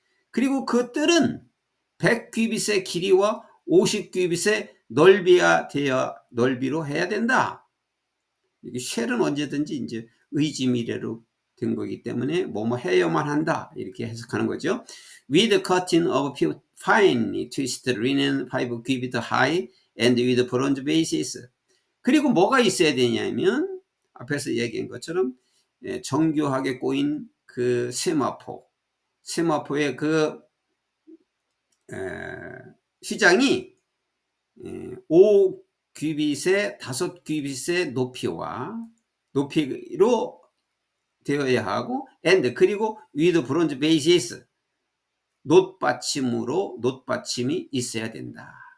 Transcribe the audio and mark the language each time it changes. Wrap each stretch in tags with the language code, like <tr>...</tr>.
<ko>그리고 그 뜰은 100규빗의 길이와 50규빗의 넓이로 해야 된다. 이게 쉘은 언제든지 이제 의지미래로 된 거기 때문에 뭐뭐 해야만 한다, 이렇게 해석하는 거죠.</ko> <en>With cutting of finely twisted linen 5 cubits high and with bronze bases.</en> <ko>그리고 뭐가 있어야 되냐면 앞에서 얘기한 것처럼 정교하게 꼬인 그 세마포의 그 휘장이 5규빗의 5규빗의 높이로 되어야 하고, and 그리고</ko> <en>with bronze bases,</en> <ko>놋받침이 있어야 된다.</ko>